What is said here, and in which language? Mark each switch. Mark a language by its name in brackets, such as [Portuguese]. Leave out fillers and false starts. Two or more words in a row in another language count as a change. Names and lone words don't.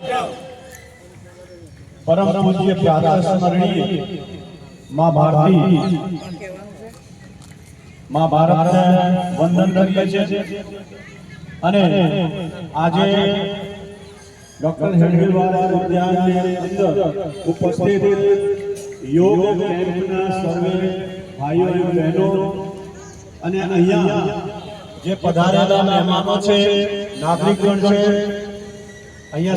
[Gujarati] પરમ પૂજ્ય પ્રાતઃ સ્મરણીય માં ભારતી માં ભારતને વંદન કરીએ છે અને આજે ડોક્ટર હેડગેવાલા ઉદ્યાનની અંદર ઉપસ્થિત યોગ કેમ્પના સર્વે ભાઈઓ અને બહેનો અને અહીંયા જે પધારેલા મહેમાનો છે નાગરિકગણ છે અહીંયા